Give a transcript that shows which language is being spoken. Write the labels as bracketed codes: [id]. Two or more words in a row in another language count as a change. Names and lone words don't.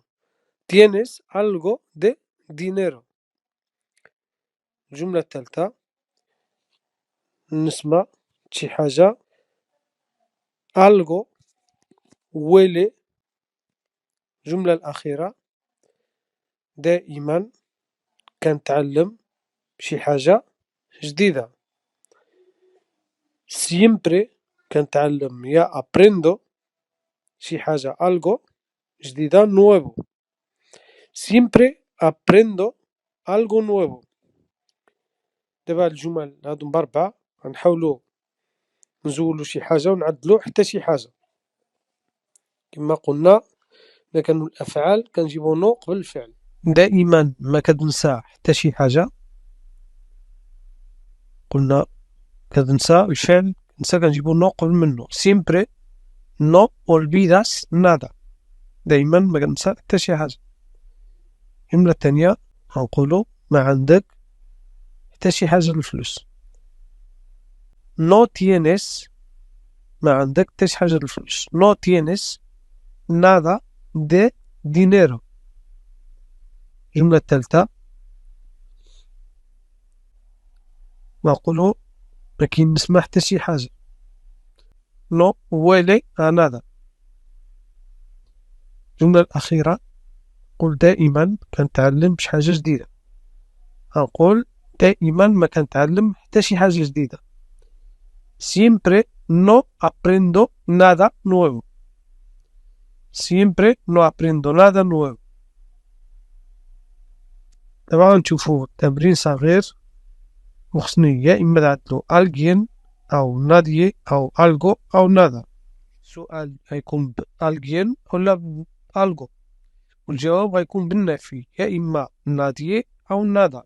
[es] tienes algo de dinero. [ar] الجملة الثالثة نسمع شي حاجة [es] algo huele. [ar] الجملة الأخيرة دائما كنتعلم شي حاجة جديدة. siempre كنتعلم يا aprendo شي حاجة algo جديدة nuevo. [es] siempre aprendo algo nuevo. [ar] دابا الجمل هادو بربعة غنحاولو نزولو شي حاجة ونعدلو حتى شي حاجة. كما قلنا إذا كانوا الأفعال كنجيبو نو قبل الفعل. دائما ما كتنسى حتى شي حاجة. قلنا كتنسى الفعل نسى كنجيبو نو قبل منه. [es] siempre no olvidas nada. [ar] دائما ما كنسى حتى شي حاجة. الجملة الثانية غنقولو ما عندك حتى شي حاجة الفلوس. [es] no tienes [ar] ما عندك حتى شي حاجة الفلوس. [es] no tienes nada de dinero. [ar] الجملة الثالثة نقولو ما كينسمع حتى شي حاجة. [es] no huele a nada. [ar] الجملة الأخيرة قل دائما كنتعلم شي حاجة جديدة. غنقول دائما ما كنتعلم حتى شي حاجة جديدة. [es] siempre no aprendo nada nuevo. siempre no aprendo nada nuevo. [ar] دابا غنشوفو تمرين صغير وخصني يا إما نعدلو alguien أو nadie أو algo أو nada. السؤال غيكون alguien ولا algo والجواب غيكون بالنفي يا إما nadie أو nada.